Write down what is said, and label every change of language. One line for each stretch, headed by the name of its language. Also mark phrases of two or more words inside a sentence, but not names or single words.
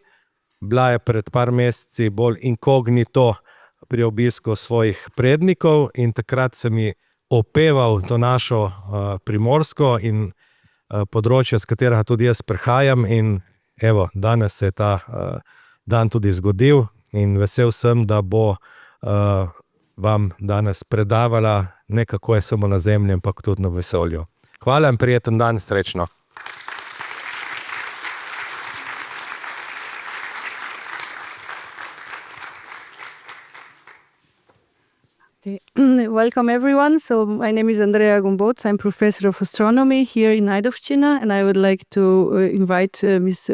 Slovenian: Bila je pred par meseci bolj inkognito pri obisku svojih prednikov in takrat sem ji opeval to našo primorsko in področje, s katerega tudi jaz prihajam in evo, danes se je ta dan tudi zgodil in vesel sem, da bo vam danes predavala ne kako je samo na zemlji, ampak tudi na vesolju. Hvala in prijeten dan, srečno.
English: Welcome everyone. So my name is Andrea Gomboc. I'm professor of astronomy here in Ajdovščina, and I would like to invite Ms.